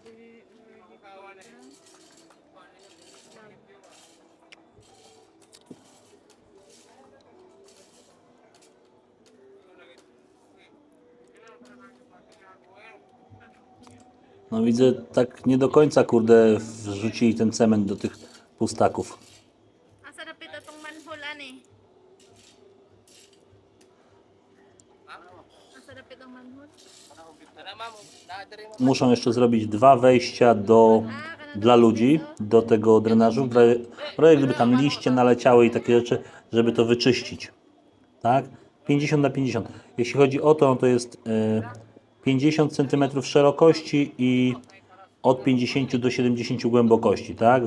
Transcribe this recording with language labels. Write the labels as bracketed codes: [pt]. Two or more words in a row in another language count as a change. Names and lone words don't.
[pl] No widzę, tak nie do końca, kurde, wrzucili ten cement do tych pustaków. [ceb] Asa na pita tong manhole ani. Asa na pitong manhole. [pl] Muszą jeszcze zrobić 2 wejścia dla ludzi do tego drenażu, w razie gdyby tam liście naleciały i takie rzeczy, żeby to wyczyścić. Tak? 50 na 50. Jeśli chodzi o to, to jest 50 cm szerokości i od 50 do 70 głębokości, tak?